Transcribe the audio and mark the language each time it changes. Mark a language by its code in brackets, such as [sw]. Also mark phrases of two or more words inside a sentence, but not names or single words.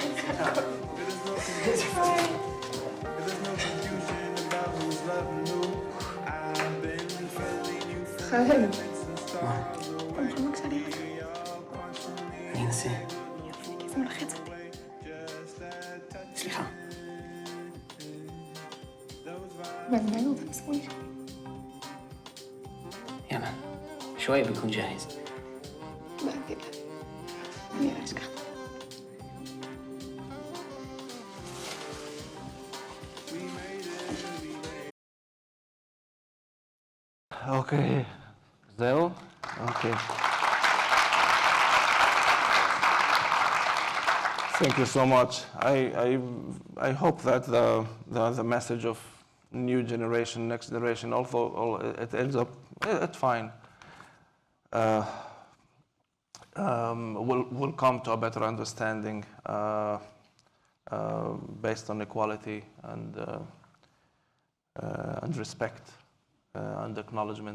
[he] חאלד. מה? אתה מוכן בבקשה להירגע? אני אנסה. זה מלחיץ אותי. סליחה. בעצמנו, זה מספור לי. [ar] يلا شوي بكون جاهز. [he] بعدين אני אשכח. אוקיי, זהו? אוקיי. [en] Thank you so much. I hope that the message of new generation, next generation, although it ends up, it's fine. We'll come to a better understanding based on equality and respect and acknowledgement.